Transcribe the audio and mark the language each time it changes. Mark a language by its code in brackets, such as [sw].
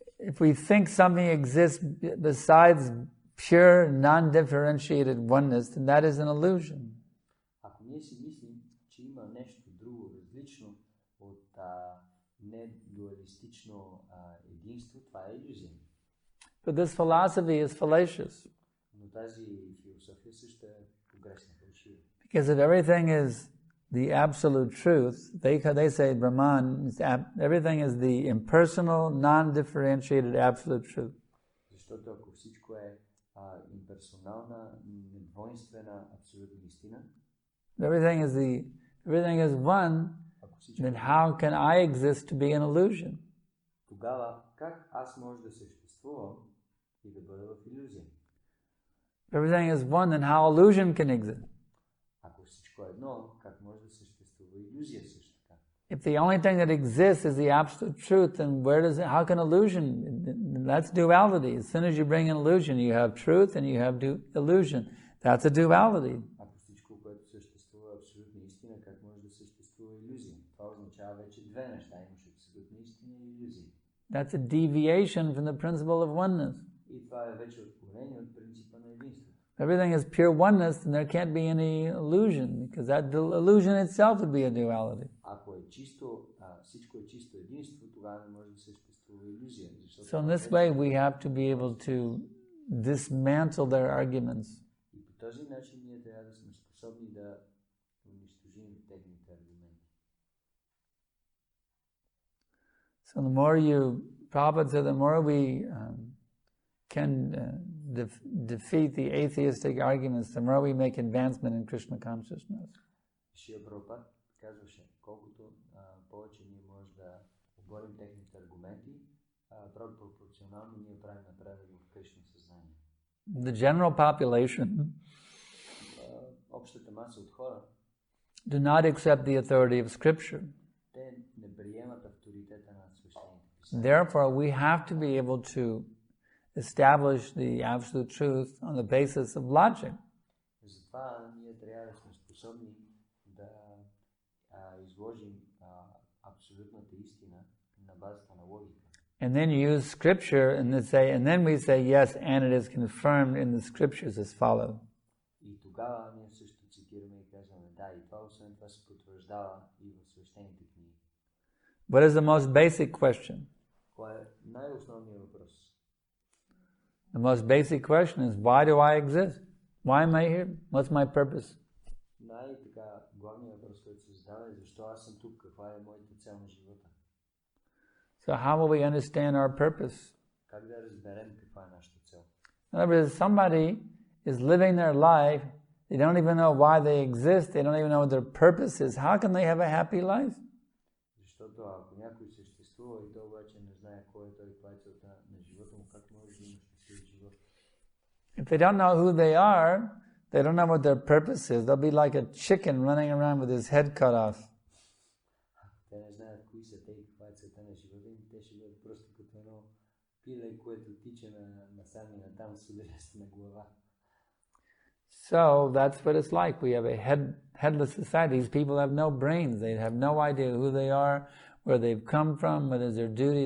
[en] If we think something exists besides pure, non-differentiated oneness, then that is an illusion. [bg] Ако ние си мислим, че има нещо друго, различно от недуалистично единство, това е илюзия. [en] But this philosophy is fallacious. [bg] Но тази философия също е погрешна, фалшива. [en] Because if everything is the absolute truth, they say Brahman, everything is the impersonal, non-differentiated absolute truth. [bg] Защото ако всичко е имперсонална, недвойствена, абсолютна истина, [en] everything is one, then how can I exist to be an illusion? [bg] Тогава как аз може да съществувам и да бъда в илюзия? [en] Everything is one, then how illusion can exist? [bg] Ако всичко е едно, как може да съществува илюзия също така? [en] If the only thing that exists is the absolute truth, then how can illusion? That's duality. As soon as you bring in illusion, you have truth and you have illusion. That's a duality. [bg] Ако всичко, което съществува е абсолютна истина, как може да съществува илюзия? Това означава вече две неща. Имаш абсолютна истина и илюзия. [en] That's a deviation from the principle of oneness. [bg] И това е вече отклонение от принципа на единството. [en] everything is pure oneness, then there can't be any illusion, because that illusion itself would be a duality. [bg] Ако е чисто, всичко е чисто единство, тогава не може да съществува илюзия. [en] So in this way we have to be able to dismantle their arguments. [bg] И по този начин ние трябва да сме способни да унищожим техните аргументи. [en] So the more Prabhupada said, the more we can defeat the atheistic arguments, the more we make advancement in Krishna consciousness. [bg] Шрила Прабхупада казваше, колкото повече ние може да оборим техните аргументи, пропорционално ние правим напредък в Кришна съзнание. [en] The general population [bg] общата маса от хора [en] do not accept the authority of Scripture. [bg] Те не приемат авторитета на свещените писания. [en] Therefore, we have to be able to establish the absolute truth on the basis of logic. [bg] Затова ние трябва да сме способни да изложим абсолютната истина на базата на логика. [en] And then use Scripture and then we say yes, and it is confirmed in the Scriptures as follows. [bg] И тогава ние също цитираме и казваме да, и това освен това се потвърждава и в свещените книги. [en] What is the most basic question? [bg] Кой е най-основният въпрос? [en] The most basic question is, why do I exist? Why am I here? What's my purpose? [bg] Най-така главният въпрос, който се задава е защо аз съм тук, каква е моята цел на живота. [en] So how will we understand our purpose? [bg] Как да разберем каква е нашата цел? [en] In other words, somebody is living their life, they don't even know why they exist, they don't even know what their purpose is. How can they have a happy life? [bg] Защото ако някой съществува и той обаче не знае кой е той и каква е целта на живота му, как може да има щастлив живот? [en] If they don't know who they are, they don't know what their purpose is. They'll be like a chicken running around with his head cut off. [bg] Те не знаят кои са те и каква е целта на живота им, те ще бъдат просто като едно пиле, което тича насам и натам с ударяща на глава. [en] So that's what it's like. We have a headless society. These people have no brains. They have no idea who they are, where they've come from, what is their duty.